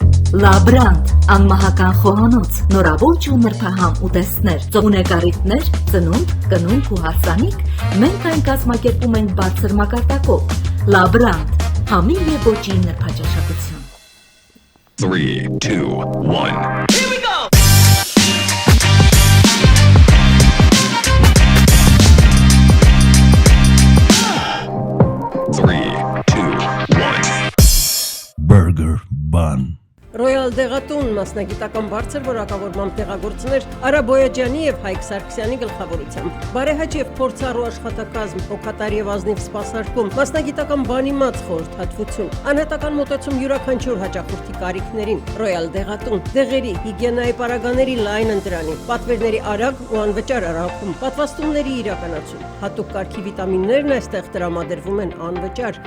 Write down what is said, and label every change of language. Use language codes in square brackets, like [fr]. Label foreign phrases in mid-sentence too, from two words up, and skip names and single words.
[hy] Լաբրանդ, անմահական խոհանոց, նորավոր ու նրբահամ ուտեստներ, ծողունեկարիթներ, ծնունդ, կնունդ ու հարսանիք, մենք այն կազմակերպում ենք բարձր մակարդակով։ Լաբրանդ, համի և ոճի նրբաճաշակություն։ [en] 3, 2, 1 Here we go! Burger bun. [hy] Ռոյալ դեղատուն մասնագիտական բարձր որակավորմամբ տեղագործներ Արա Բոյաջյանի եւ Հայկ Սարգսյանի գլխավորությամբ։ Բարեհաճ եւ փորձառու աշխատակազմ, օգտատար եւ ազնիվ սպասարկում, մասնագիտական բանիմաց խորհրդատվություն, անհատական մոտեցում յուրաքանչյուր հաճախորդի կարիքներին։ Ռոյալ դեղատուն, դեղերի, հիգիենայի պարագաների լայն ընտրանի, պատվերների արագ ու անվճար առաքում, պատվաստումների իրականացում, հատուկ կարգի վիտամիններն այստեղ տրամադրվում են անվճար։